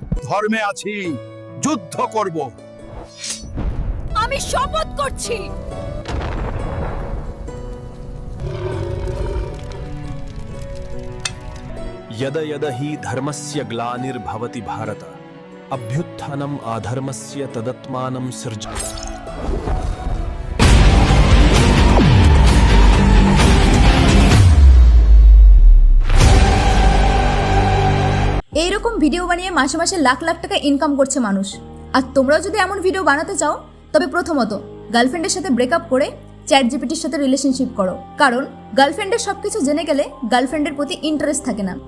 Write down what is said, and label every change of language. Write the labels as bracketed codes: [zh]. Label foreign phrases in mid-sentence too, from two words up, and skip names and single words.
[bn] ধর্মে আছি, যুদ্ধ করব। আমি শপথ করছি। [sa] यद यद हि धर्मस्य ग्लानिर्भवति भारत अभ्युत्थानम् आधर्मस्य तदत्मानं सृज। [bn] এইরকম ভিডিও বানিয়ে মাসে মাসে লাখ লাখ টাকা ইনকাম করছে মানুষ। আর তোমরাও যদি এমন ভিডিও বানাতে চাও তবে প্রথমত গার্লফ্রেন্ডের সাথে ব্রেকআপ করে চ্যাট জিপিটির সাথে রিলেশনশিপ করো, কারণ গার্লফ্রেন্ডের সবকিছু জেনে গেলে গার্লফ্রেন্ডের প্রতি ইন্টারেস্ট থাকে না।